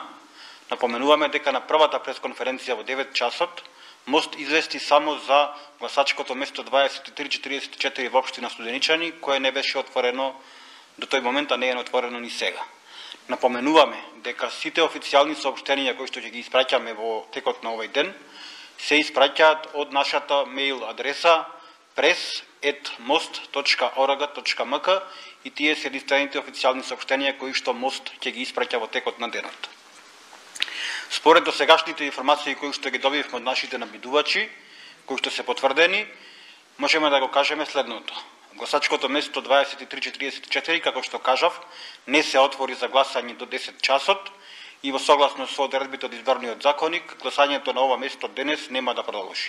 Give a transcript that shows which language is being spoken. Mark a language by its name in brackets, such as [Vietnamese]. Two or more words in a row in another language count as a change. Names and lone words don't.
[Macedonian] Напоменуваме дека на првата пресконференција во 9 часот МОСТ извести само за гласачкото место 2344 во општина Студеничани, кое не беше отворено до тој момент, а не е отворено ни сега. Напоменуваме дека сите официјални соопштенија кои што ќе ги испраќаме во текот на овој ден се испраќаат од нашата мејл адреса press@most.org.mk и тие се единствените официјални соопштенија кои што МОСТ ќе ги испраќа во текот на денот. Според досегашните информации кои што ги добивме од нашите набидувачи, кои што се потврдени, можеме да го кажеме следното. Гласачкото место 2344, како што кажав, не се отвори за гласање до 10 часот и во согласно со одредбите од изборниот законник, гласањето на ова место денес нема да продолжи.